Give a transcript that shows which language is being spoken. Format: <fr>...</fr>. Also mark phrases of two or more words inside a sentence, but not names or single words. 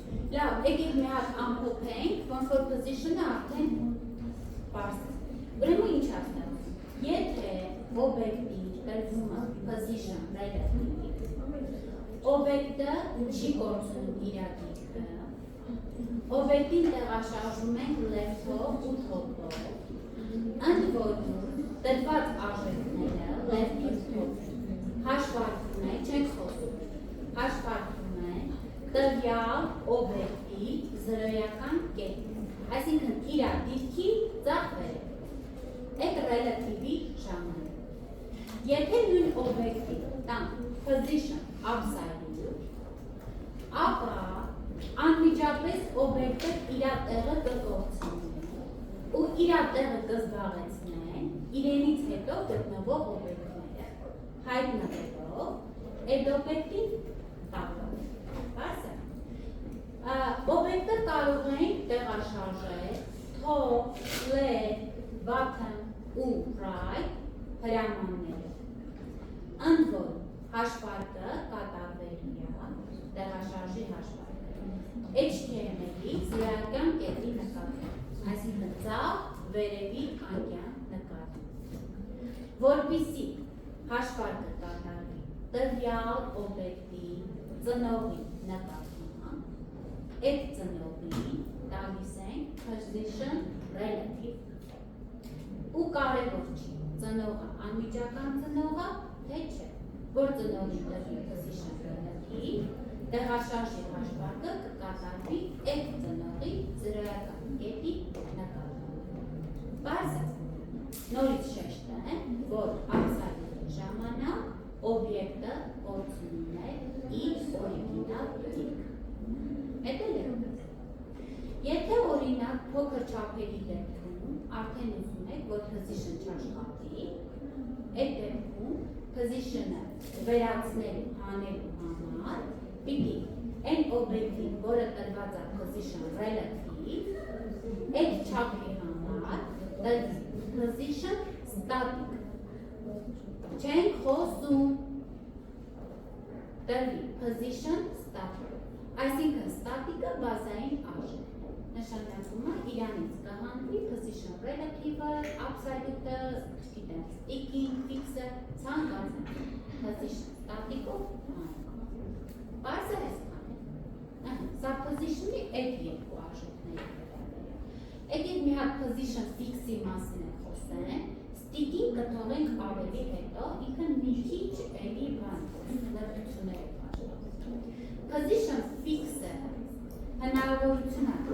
<hy>Լավ, եկեք մի հատ ամփոփենք, ոնց որ position-ը արդեն բարձր։ Ուրեմն ինչ ասեմ, եթե օբյեկտի տրվում է</hy> <en>position relative,</en> <hy>օբյեկտը չի կորցնում իր դիրքը, օբյեկտին տեղաշարժում ենք left-ով ու top-ով, ընդ որում տրված արժեքները left-ով հաշվարկվում է, չենք խոսում, հաշվարկվում է տվյալ օբյեկտի զրոյական կետը, այսինքն իր դիրքի ծախվերը, այդ relative-ի ժամանակ։ Եթե նույն օբյեկտի տանք</hy> <en>position absolute,</en> <hy>ապա անմիջապես օբյեկտը իր տեղը կկորցնի ու իր տեղը կզբաղեցնեն իրենից հետո գտնվող օբյեկտները, հայտնվելով այդ օբյեկտի տակով։ Օբյեկտը կարող ենք տեղաշարժել</hy> <en>top, left, bottom</en> <hy>ու right հրամանները։ Ընդ որ հաշվարկը կատարվելու է տեղաշարժի հաշվարկը HTML-ի զրոյական կետի նկատմամբ, այսինքն ձախ վերևի անկյան նկատմամբ, որպեսզի հաշվարկը կատարվի տվյալ օբյեկտի ծնողի նկատմամբ, այդ ծնողին տալիս ենք</hy> <en>position relative</en> <hy>ու կարևոր չի ծնողը անմիջական ծնողը թե չէ, որ ծնողի տրվի</hy> <en>position relative</en> <hy>տեղաշարժի հաշվարկը կկատարվի այդ ծնողի զրոյական կետի նկատմամբ։ Պարզ է, նորից շեշտեմ, որ absolute ժամանակ օբյեկտը կորցնում է իր օրիգինալ դիրքը։ Էդ էլ է։ Եթե օրինակ փոքր չափերի դեպքում արդեն ուզում եք, որ position չաշխատի, այդ դեպքում position-ը վերացնելու հանելու համար պիտի այն օբյեկտին, որը տրված է</hy> <en>position relative,</en> <hy>այդ չափի համար</hy> <en>position static։</en> <hy>Չենք խոսում տրվի</hy> <en>position static։</en> <hy>Այսինքն ստատիկը բազային արժեք է, նշանակում է իրանից կհանվի</hy> <en>position relative-</en> <hy>ը, absolute-ը, չգիտեմ, sticking, fix-ը, ցանկացած</hy> <en>position static-</en> <hy>ով հանենք։ Պարզ է այսքան։ Սա position-ի այդ երկու արժեքները։ Եկեք մի հատ</hy> <en>position fix-</en> <hy>ի մասին է խոսենք, sticking կթողենք ավելի հետո, ինքը մի քիչ էլի բան, լրտություններ է</hy> <en>position fix-</en> <hy>ը հնարավորություն է</hy>